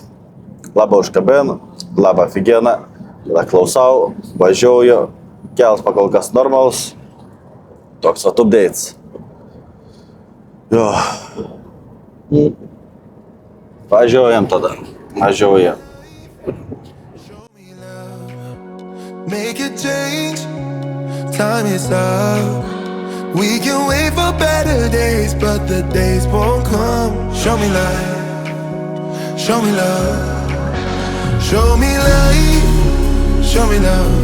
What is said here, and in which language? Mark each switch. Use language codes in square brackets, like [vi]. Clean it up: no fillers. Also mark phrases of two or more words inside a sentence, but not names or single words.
[lt] Labai užkabinu, labai aфигена, klausau, važiuoju, kels pakol kas normalus. Toks updates. Jo, Važiuojam tada. Važiuojam. [en] Make a change, time is up. We can wait for better days, but the days won't come. Show me light, show me love. Show me light, show me love.